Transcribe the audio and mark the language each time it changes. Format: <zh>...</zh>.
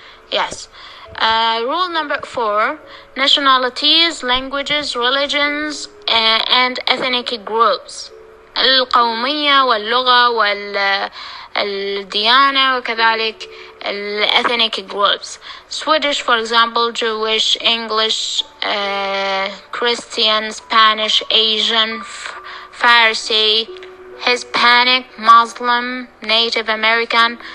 <en>Yes. Rule number 4: nationalities, languages, religions, and ethnic groups.</en> <ar>القومية واللغة والديانة وكذلك</ar> <en>ethnic groups. Swedish, for example, Jewish, English, Christian, Spanish, Asian, Farsi, Hispanic, Muslim, Native American.</en>